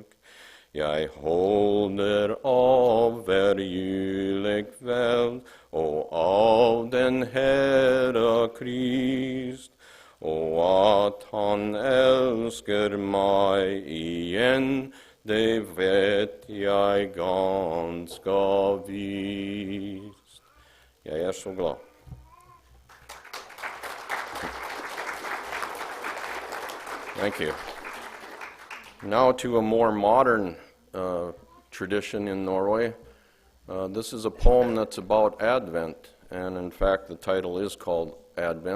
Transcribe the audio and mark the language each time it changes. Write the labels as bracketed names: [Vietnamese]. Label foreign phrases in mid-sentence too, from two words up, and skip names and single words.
[Norwegian] Jeg holder av hver julekveld, og av den Herre Krist, og at han elsker meg igjen, det vet jeg ganske visst. Jeg så glad. [English] Thank you. Now to a more modern tradition in Norway. This is a poem that's about Advent, and in fact the title is called Advent.